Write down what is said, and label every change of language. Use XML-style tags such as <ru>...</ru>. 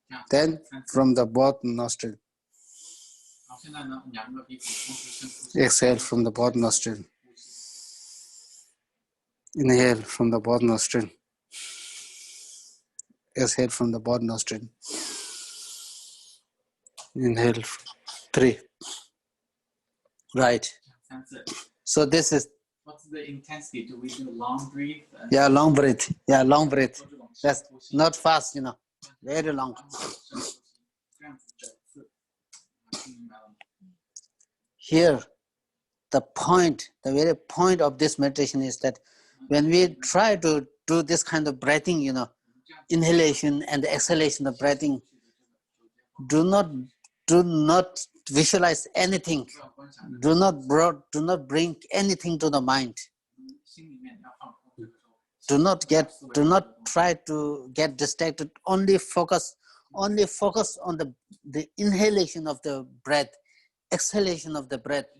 <en>Then from the both nostril.</en> <zh>好，现在呢，2个鼻孔同时深呼吸。</zh> <en>Exhale from the both nostril. Inhale from the both nostril. Exhale from the both nostril. Inhale. 3. Right.</en> <zh>3次。</zh> <en>So this is, What's the intensity? Do we do long breath? yeah, long breath. Yeah, long breath.</en> <zh>做这种深</zh> <en>That's</en> <zh>呼吸</zh> <en>not fast, very long.</en> <zh>深呼吸，这样子9次，听明白了吗？</zh> <en>Here, the very point of this meditation is that when we try to do this kind of breathing, inhalation and exhalation of breathing, do not visualize anything.</en> <zh>不要观想，</zh> <en>Do not bring anything to the mind.</en> <zh>心里面要放空。这个时候，</zh> <en>Do not try to get distracted. Only focus on the inhalation of the breath, exhalation of the breath.</en>